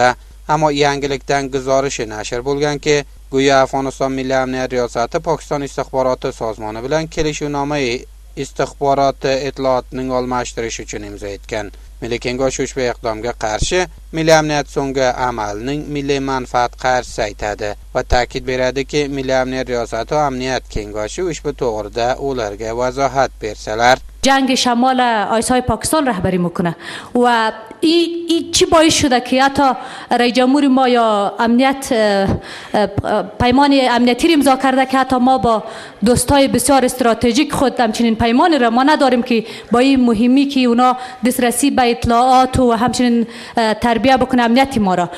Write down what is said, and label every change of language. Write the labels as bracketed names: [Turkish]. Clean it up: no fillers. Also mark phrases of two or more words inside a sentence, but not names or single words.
[Uzbek] Ammo yangilikdan guzorishi nashr bo'lganki, go'yo Afg'oniston milliy amniyat riyosati Pokiston istixboroti sozmoni bilan kelishuvnoma istixboroti itlootning almashtirish uchun imzo etgan. Milliy kengash ushbu iqdomga qarshi milliy amniyat so'nggi amalining milliy manfaat qarshisi aytadi va ta'kid beradiki, milliy amniyat riyosati va amniyat kengashi ushbu to'g'rida ularga vazohat bersalar [Persian] جنگ شمال آیسای پاکستان رهبری میکنه و این چی باعث شده که حتی رئیس جمهور ما یا امنیت پیمان امنیتی امضا کرده که حتی ما با دوستای بسیار استراتژیک خود همچنین پیمان را ما نداریم که با این مهمی که اونا دسترسی به اطلاعات و همچنین تربیه بکنه امنیت ما را.